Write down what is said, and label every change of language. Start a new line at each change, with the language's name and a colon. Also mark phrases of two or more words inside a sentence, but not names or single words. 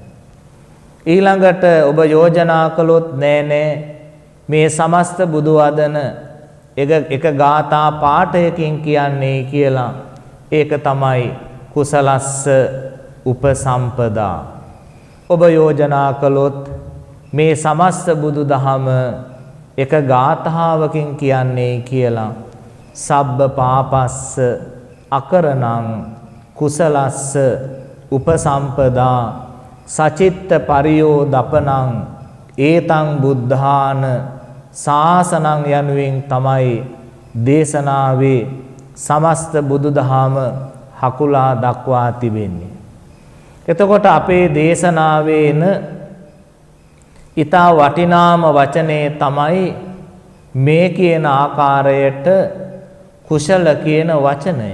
Sinhala: ඊළඟට ඔබ යෝජනා කළොත් නෑ මේ සමස්ත බුදු වදන එක ගාථා පාඨයකින් කියන්නේ කියලා ඒක තමයි
Pali: කුසලස්ස උපසම්පදා.
Sinhala: ඔබ යෝජනා කළොත් මේ සමස්ත බුදු දහම එක ගාථාවකින් කියන්නේ කියලා
Pali: සබ්බ පාපස්ස අකරණං කුසලස්ස උපසම්පදා සචිත්ත පරියෝදපනං ඒතං බුද්ධාන ශාසනං
Sinhala: යනුවෙන් තමයි දේශනාවේ සමස්ත බුදුදහම හකුලා දක්වා තිබෙන්නේ. එතකොට අපේ දේශනාවේන ඊතා වටිනාම වචනේ තමයි මේ කියන ආකාරයට කුශල කියන වචනය.